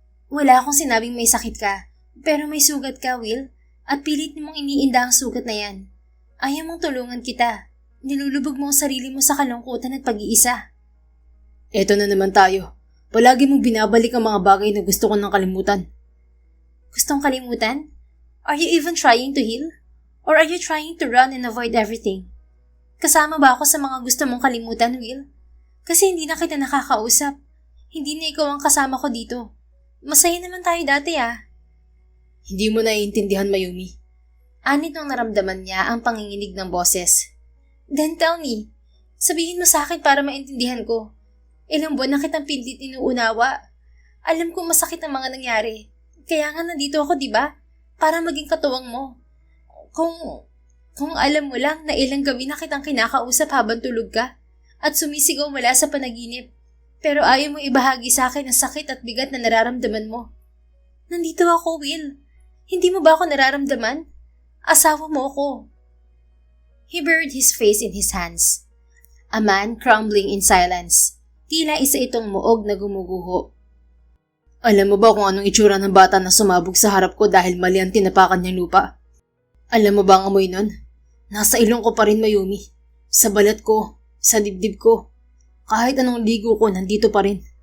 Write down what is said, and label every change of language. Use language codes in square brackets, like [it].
[tl] Wala akong sinabing may sakit ka, pero may sugat ka, Will, at pilit mong iniinda ang sugat na yan. Ayaw mong tulungan kita. Nilulubog mo ang sarili mo sa kalungkutan at pag-iisa. Eto na naman tayo. Palagi mong binabalik ang mga bagay na gusto ko nang kalimutan. Gustong kalimutan? [en] Are you even trying to heal? Or are you trying to run and avoid everything? [tl] Kasama ba ako sa mga gusto mong kalimutan, Will? Kasi hindi na kita nakakausap. Hindi na ikaw ang kasama ko dito. Masaya naman tayo dati Hindi mo naiintindihan, Mayumi. Anit nung naramdaman niya ang panginginig ng boses. [en] Then tell me. [tl] Sabihin mo sa akin para maintindihan ko. Ilang buwan na kitang pilit inuunawa. Alam kong masakit ang mga nangyari. Kaya nga nandito ako, diba? Para maging katuwang mo. Kung alam mo lang na ilang gabi na kitang kinakausap habang tulog ka. At sumisigaw mula sa panaginip. Pero ayaw mo ibahagi sa akin ang sakit at bigat na nararamdaman mo. Nandito ako, Will. Hindi mo ba ako nararamdaman? Asawa mo ako. [en] He buried his face in his hands. A man crumbling in silence. [tl] Tila isa itong muog na gumuguho. Alam mo ba kung anong itsura ng bata na sumabog sa harap ko dahil mali ang tinapakan niyang lupa? Alam mo ba ang amoy nun? Nasa ilong ko pa rin, Mayumi. Sa balat ko. Sa dibdib ko. Kahit anong ligo ko, nandito pa rin.